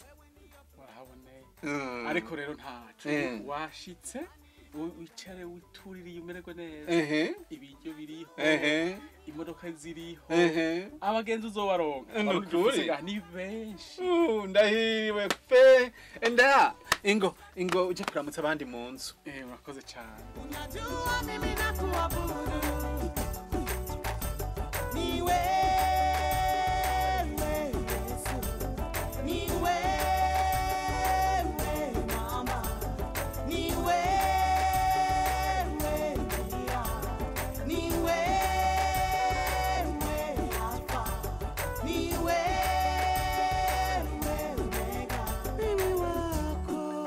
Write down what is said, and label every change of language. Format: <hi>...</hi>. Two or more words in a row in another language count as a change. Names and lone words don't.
<rn>Warahaboneye ariko rero ntaco washitse wicare wituririye umererwe neza ibiryo biriho imodoka ziriho abagenzi uzobaronka ni benshi ndahiriwe pe enda ingo uje kuramutsa abandi mu nzu. Urakoze cyane.</rn> <sw>Unajua mimi nakuabudu ni wewe Yesu, ni wewe mama, ni wewe Maria, ni wewe Alpha, ni wewe Omega, mimi wako.</sw>